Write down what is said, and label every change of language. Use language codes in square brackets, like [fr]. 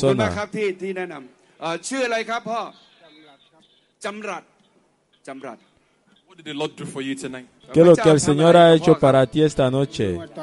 [th] ขอบคุณครับที่แนะนำชื่ออะไรครับพ่อจำรัด [en] What did the Lord do for you tonight? [es] ¿Qué es lo que el Señor ha hecho para ti esta noche?